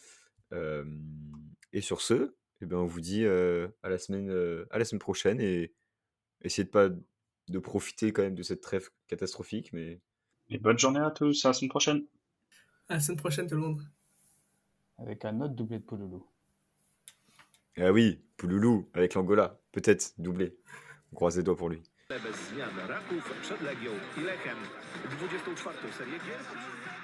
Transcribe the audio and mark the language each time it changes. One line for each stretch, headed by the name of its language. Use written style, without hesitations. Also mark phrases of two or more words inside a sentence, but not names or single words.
French: Et sur ce, eh ben, on vous dit à la semaine prochaine et essayez de profiter quand même de cette trêve catastrophique. Mais Et bonne journée à tous, à la semaine prochaine. À la semaine prochaine, tout le monde. Avec un autre doublé de Pouloulou. ah oui, Pouloulou avec l'Angola, peut-être doublé. On croise les doigts pour lui.
Polish: Bez zmian Raków przed Legią i Lechem. 24. serię gier.